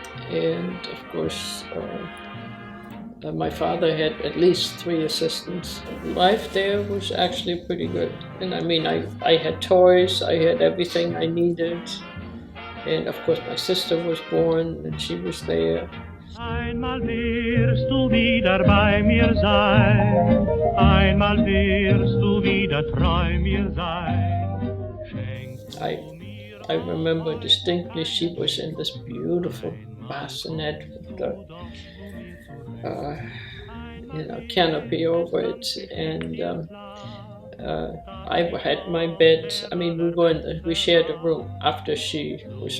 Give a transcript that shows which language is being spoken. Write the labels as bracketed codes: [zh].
[en] And of course, my father had at least 3 assistants. Life there was actually pretty good. And I mean, I had toys, I had everything I needed. And of course, my sister was born and she was there. [de] Einmal wirst du wieder bei mir sein, einmal wirst du wieder treu mir sein. [en] I remember distinctly she was in this beautiful bassinet with the canopy over it, and I had my bed. I mean, we shared a room after she was.